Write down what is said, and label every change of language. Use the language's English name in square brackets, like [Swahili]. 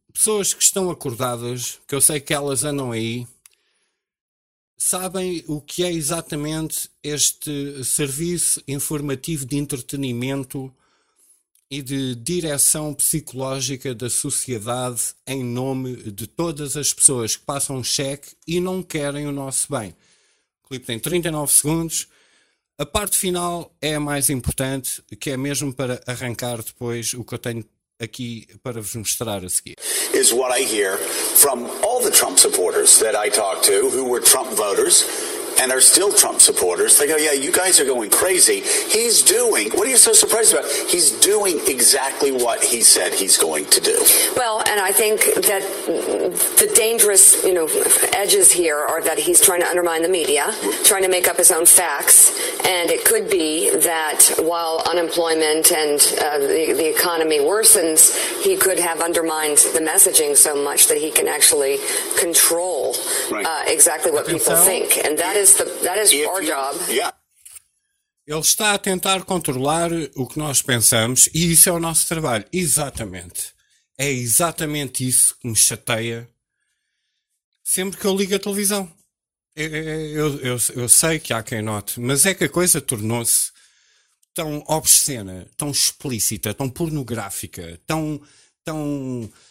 [Portuguese] Pessoas que estão acordadas, que eu sei que elas andam aí, sabem o que é exatamente este serviço informativo de entretenimento e de direção psicológica da sociedade em nome de todas as pessoas que passam cheque e não querem o nosso bem. O clipe tem 39 segundos. A parte final é a mais importante, que é mesmo para arrancar depois o que eu tenho aqui para vos mostrar a seguir. [English] Is what I hear from all the Trump supporters that I talk to who were Trump voters and are still Trump supporters. They go, yeah, you guys are going crazy. He's doing, what are you so surprised about? He's doing exactly what he said he's going to do. Well, and I think that the dangerous, you know, edges here are that he's trying to undermine the media, trying to make up his own facts. And it could be that while unemployment and the economy worsens, he could have undermined the messaging so much that he can actually control exactly what people think. And that is our job. [Portuguese] Ele está a tentar controlar o que nós pensamos e isso é o nosso trabalho. Exatamente. É exatamente isso que me chateia sempre que eu ligo a televisão. Eu sei que há quem note, mas é que a coisa tornou-se tão obscena, tão explícita, tão pornográfica, tão...